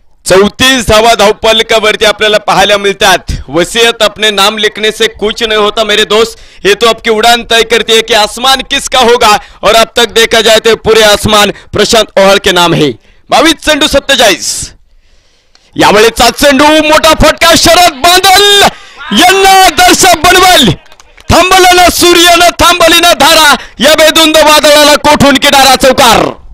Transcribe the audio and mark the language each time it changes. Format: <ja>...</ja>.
<mr>चौतीस धावा धावफलकावरती आपल्याला पाहायला मिळतात.</mr> <hi>वसीयत अपने नाम लिखने से कुछ नहीं होता मेरे दोस्त, ये तो आपकी उड़ान तय करती है कि आसमान किसका होगा और अब तक देखा जाए तो पूरे आसमान प्रशांत ओहळ के नाम है.</hi> <mr>22 चेंडू 47. यावेळेचा चेंडू मोठा फटका. शरद बांदल यांना दर्शक बनवल. थांबलं ना सूर्य न थांबली ना धारा, या बेधुंद वादळाला कोठून किनारा. चौकार.</mr>